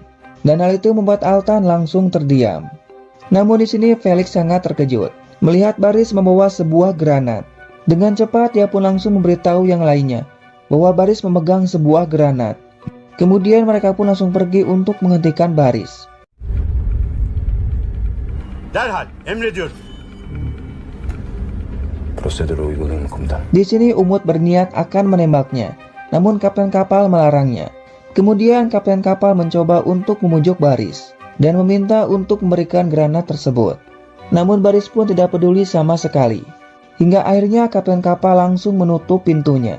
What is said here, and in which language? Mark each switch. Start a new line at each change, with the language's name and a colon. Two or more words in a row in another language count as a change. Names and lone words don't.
Indonesian: Dan hal itu membuat Altan langsung terdiam. Namun di sini Felix sangat terkejut melihat Baris membawa sebuah granat. Dengan cepat dia pun langsung memberitahu yang lainnya bahwa Baris memegang sebuah granat. Kemudian mereka pun langsung pergi untuk menghentikan baris.
Turkish: Derhal emrediyorum. Prosedürü uygulayın komutan.
Indonesian: Di sini Umut berniat akan menembaknya, namun kapten kapal melarangnya. Kemudian kapten kapal mencoba untuk memujuk baris dan meminta untuk memberikan granat tersebut. Namun baris pun tidak peduli sama sekali. Hingga akhirnya kapten kapal langsung menutup pintunya.